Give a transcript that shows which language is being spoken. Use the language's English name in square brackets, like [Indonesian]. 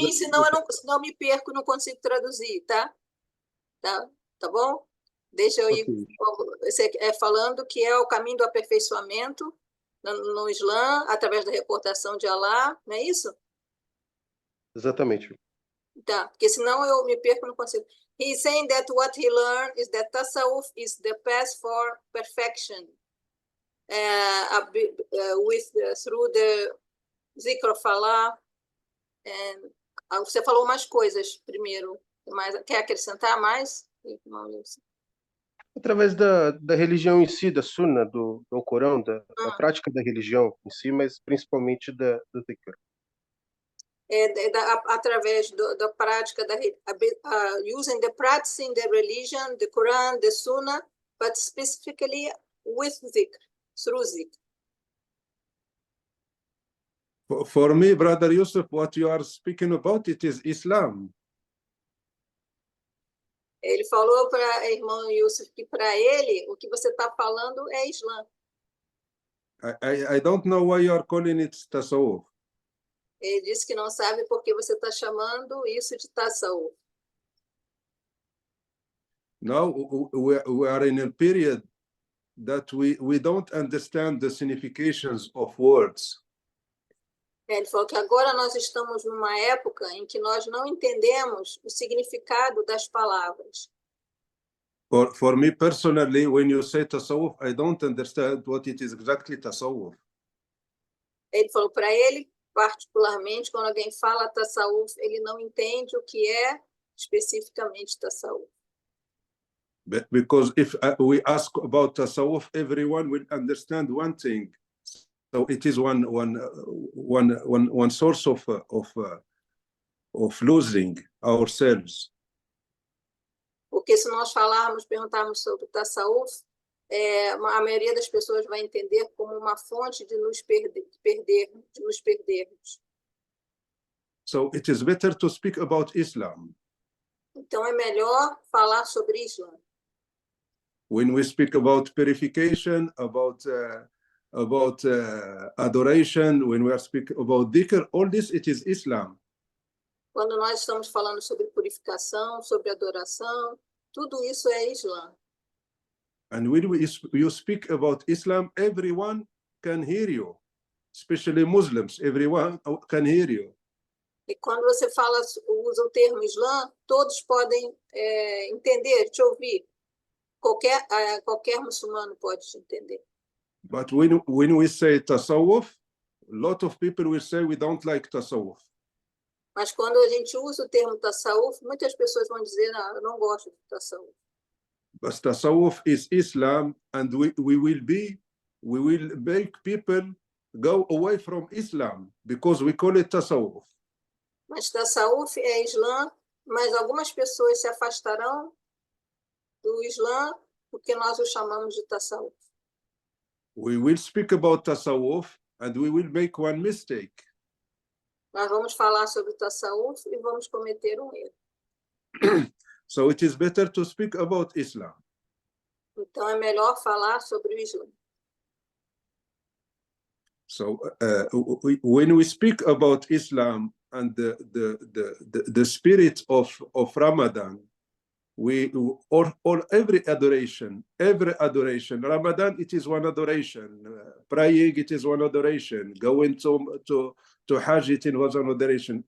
[Portuguese] pouquinho, senão eu me perco, não consigo traduzir, tá? Tá bom? Deixa eu ir você falando que é o caminho do aperfeiçoamento no Islã, através da reportação de Allah, não é isso? Exatamente. Tá, porque senão eu me perco, não consigo. [English] He's saying that what he learned is that Tasawwuf is the path for perfection, through the zikr of Allah. [Portuguese] Você falou mais coisas primeiro. Quer acrescentar mais? Através da religião em si, da Sunna, do Corão, da prática da religião em si, mas principalmente do zikr. Através da prática [English] using the practicing the religion, the Quran, the Sunnah, but specifically with zikr, through zikr. For me, Brother Yusuf, what you are speaking about, it is Islam. [Portuguese] Ele falou para o irmão Yusuf que para ele o que você está falando é Islã. [English] I don't know why you are calling it Tasawwuf. [Portuguese] Ele disse que não sabe porque você está chamando isso de Tasawwuf. [English] Now we are in a period that we don't understand the significations of words. [Portuguese] Ele falou que agora nós estamos numa época em que nós não entendemos o significado das palavras. [English] For me personally, when you say Tasawwuf, I don't understand what it is exactly Tasawwuf. [Portuguese] Ele falou para ele, particularmente, quando alguém fala Tasawwuf, ele não entende o que é especificamente Tasawwuf. [English] Because if we ask about Tasawwuf, everyone will understand one thing. So it is one source of losing ourselves. [Portuguese] Porque se nós perguntarmos sobre Tasawwuf, a maioria das pessoas vai entender como uma fonte de nos perdermos. [English] So it is better to speak about Islam. [Portuguese] Então é melhor falar sobre Islã. [English] When we speak about purification, about adoration, when we are speaking about dhikr, all this, it is Islam. [Portuguese] Quando nós estamos falando sobre purificação, sobre adoração, tudo isso é Islã. [English] And when you speak about Islam, everyone can hear you, especially Muslims, everyone can hear you. [Portuguese] E quando você usa o termo Islã, todos podem entender, te ouvir. Qualquer muçulmano pode te entender. [English] But when we say Tasawwuf, a lot of people will say we don't like Tasawwuf. [Portuguese] Mas quando a gente usa o termo Tasawwuf, muitas pessoas vão dizer, não, eu não gosto de Tasawwuf. [English] But Tasawwuf is Islam, and we will make people go away from Islam because we call it Tasawwuf. [Portuguese] Mas Tasawwuf é Islã, mas algumas pessoas se afastarão do Islã porque nós o chamamos de Tasawwuf. [English] We will speak about Tasawwuf and we will make one mistake. [Portuguese] Nós vamos falar sobre Tasawwuf e vamos cometer um erro. [English] So it is better to speak about Islam. [Portuguese] Então é melhor falar sobre o Islã. [English] So when we speak about Islam and the spirit of Ramadan, every adoration, Ramadan, it is one adoration, praying, it is one adoration, going to Hajj, it was an adoration.